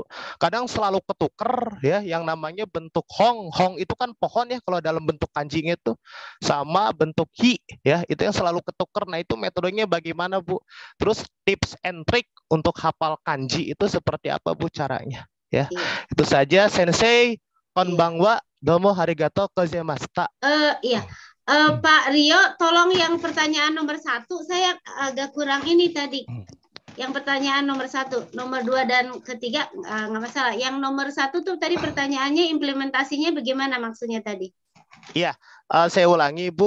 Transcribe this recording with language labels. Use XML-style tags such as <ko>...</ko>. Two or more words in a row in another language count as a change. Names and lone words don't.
<id>Kadang selalu ketuker ya, yang namanya bentuk hong itu kan pohon ya kalau dalam bentuk kanjinya itu, sama bentuk hi ya, itu yang selalu ketuker. Nah, itu metodenya bagaimana, Bu? Terus</id> <en>tips and trick</en> <id>untuk hafal kanji itu seperti apa, Bu, caranya ya? Itu saja, Sensei.</id> <ja>こんばんは、どうもありがとうございました.</ja> <id>Iya. Pak Rio, tolong yang pertanyaan nomor 1 saya agak kurang ini tadi. Yang pertanyaan nomor 1, nomor 2 dan ketiga nggak masalah. Yang nomor 1 tuh tadi pertanyaannya implementasinya bagaimana maksudnya tadi? Iya, saya ulangi, Bu.</id>